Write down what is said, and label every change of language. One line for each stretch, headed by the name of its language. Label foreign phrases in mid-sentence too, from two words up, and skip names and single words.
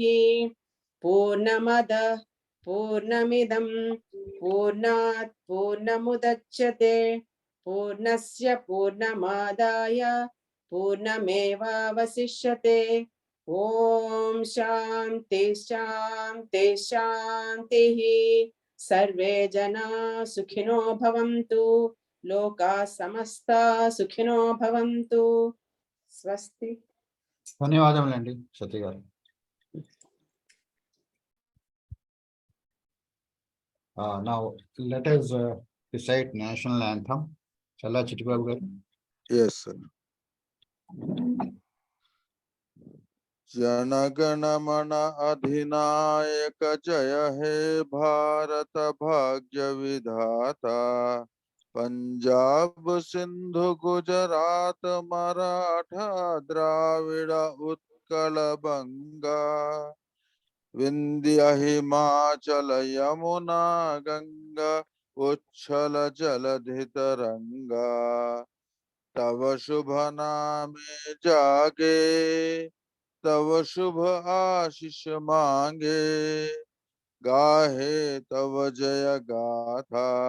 Sanskrit: पूर्णमदः पूर्णमिदं पूर्णात् पूर्णमुदच्यते पूर्णस्य पूर्णमादाय पूर्णमेवावशिष्यते। ॐ शान्ति शान्ति शान्तिः। सर्वे जना सुखिनो भवन्तु लोकाः समस्ताः सुखिनो भवन्तु। स्वस्ति।
Telugu: ధన్యవాదములండి సత్య గారు.
English: Now let us recite national anthem.
Telugu: Challa Chittibabu garu.
English: Yes, sir.
Bangla: জনগণ মন অধিনায়ক জয় হে ভারত ভাগ্য বিধাতা পঞ্জাব সিন্ধু গুজরাট মারাঠা দ্রাবিড় উৎকল বঙ্গ বিন্ধ্য হিমাচল যমুনা গঙ্গা উচ্ছল জলধি তরঙ্গ তব শুভ নামে জাগে তব শুভ আশিস মাগে গাহে তব জয় গাথা